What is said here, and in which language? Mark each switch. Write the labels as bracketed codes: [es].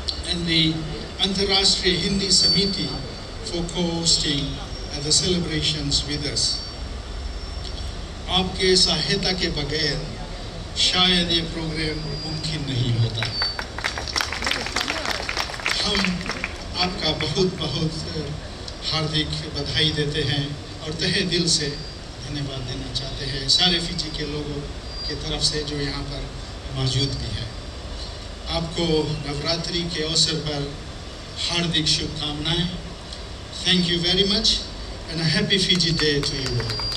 [en] And the Antarashtriya Hindi Samiti for co-hosting the celebrations with us. [hi] आपके सहायता के बगैर शायद ये प्रोग्राम मुमकिन नहीं होता। हम आपका बहुत बहुत हार्दिक बधाई देते हैं और तहे दिल से धन्यवाद देना चाहते हैं सारे फिजी के लोगों की तरफ से जो यहाँ पर मौजूद भी है। आपको नवरात्रि के अवसर पर हार्दिक शुभकामनाएं। [en] Thank you very much and a happy Fiji Day to you all.